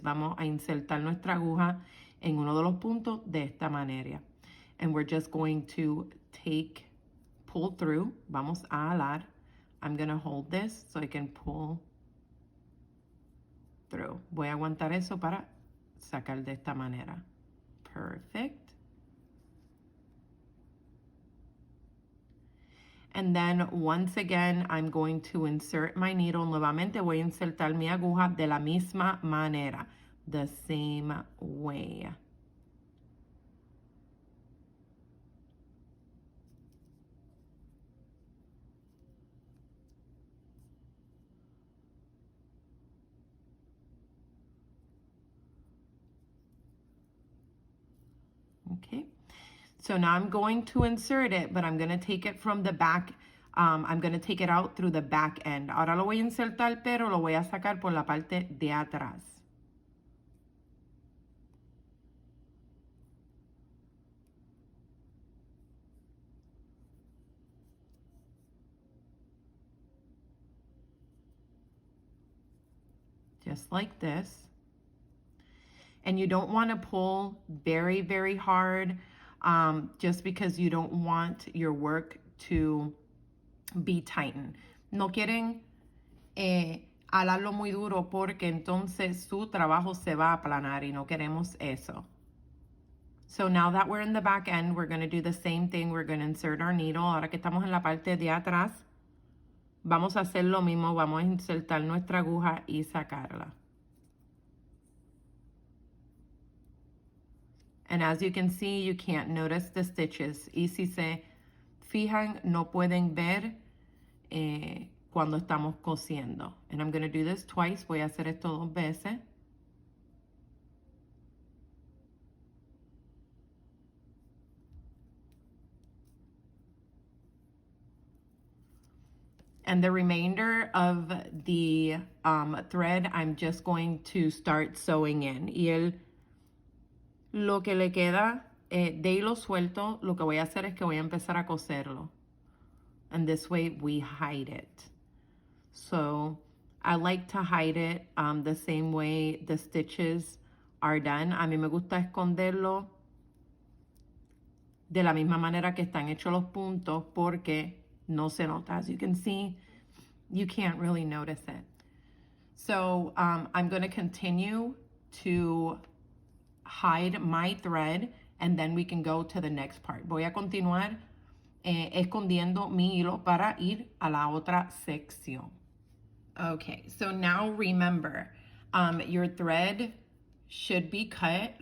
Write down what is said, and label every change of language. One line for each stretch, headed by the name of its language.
Spanish: Vamos a insertar nuestra aguja en uno de los puntos de esta manera.
English: And we're just going to pull through.
Spanish: Vamos a alar.
English: I'm going to hold this so I can pull through.
Spanish: Voy a aguantar eso para sacar de esta manera.
English: Perfect. And then once again, I'm going to insert my needle.
Spanish: Nuevamente voy a insertar mi aguja de la misma manera.
English: The same way. Okay, so now I'm going to insert it, but I'm going to take it from the back. I'm going to take it out through the back end.
Spanish: Ahora lo voy a insertar, pero lo voy a sacar por la parte de atrás.
English: Just like this. And you don't want to pull very, very hard, just because you don't want your work to be tightened.
Spanish: No quieren alarlo muy duro, porque entonces su trabajo se va a aplanar y no queremos eso.
English: So now that we're in the back end, we're going to do the same thing. We're going to insert our needle.
Spanish: Ahora que estamos en la parte de atrás, vamos a hacer lo mismo. Vamos a insertar nuestra aguja y sacarla.
English: And as you can see, you can't notice the stitches.
Spanish: Y si se fijan, no pueden ver cuando estamos cosiendo.
English: And I'm going to do this twice.
Spanish: Voy a hacer esto 2 veces.
English: And the remainder of the thread, I'm just going to start sewing in.
Spanish: Y lo que le queda de hilo suelto, lo que voy a hacer es que voy a empezar a coserlo.
English: And this way we hide it. So I like to hide it the same way the stitches are done.
Spanish: A mí me gusta esconderlo de la misma manera que están hechos los puntos, porque no se nota.
English: As you can see, you can't really notice it. So I'm going to continue to hide my thread, and then we can go to the next part.
Spanish: Voy a continuar escondiendo mi hilo para ir a la otra sección.
English: Okay, so now remember, your thread should be cut.